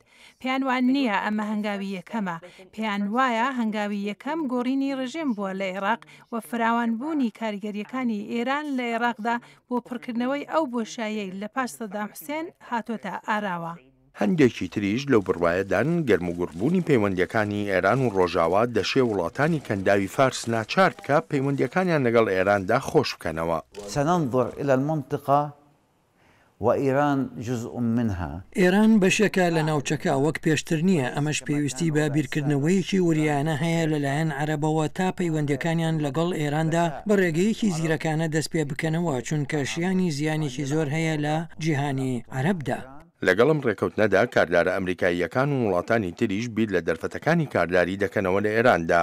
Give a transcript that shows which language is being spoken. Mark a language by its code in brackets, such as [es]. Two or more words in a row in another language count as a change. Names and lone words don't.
[ckb] پێیان وان نییە ئەمە هەنگاوی یەکەمە، پێیان وایە هەنگاوی یەکەم گۆڕینی ڕژیم بووە لە عێراق و فراوانبوونی کاریگەریەکانی ئێران لە عێراقدا بۆ پڕکردنەوەی ئەو بۆشایەی لە پاش سەدام حوسێن هاتۆتە ئاراوە. هەندێکی تریش لەو بڕوایەدان گەرموگوڕبوونی پەیوەندیەکانی ئێران و ڕۆژاوا دەشێ وڵاتانی کەنداوی فارس ناچار بکە پەیوەندیەکانیان لەگەڵ ئێراندا خۆش بکەنەوە. [ar] سننظر إلى المنطقة وإيران جزء منها. [ckb] ئێران بەشێکە لە ناوچەکە وەک پێشتر نییە، ئەمەش پێویستی بە بیرکردنەوەیەکی وریانە هەیە لەلایەن عەرەبەوە تا پەیوەندیەکانیان لەگەڵ ئێراندا بە ڕێگەیەکی زیرەکانە دەست پێ بکەنەوە، چونکە شیانی زیانێکی زۆر هەیە لە جیهانی عەرەبدا. لەگەڵم ڕێکەوتنەدا کاردارە ئەمریکاییەکان و وڵاتانی تریش بیر لە دەرفەتەکانی کارداری دەکەنەوە لە ئێراندا.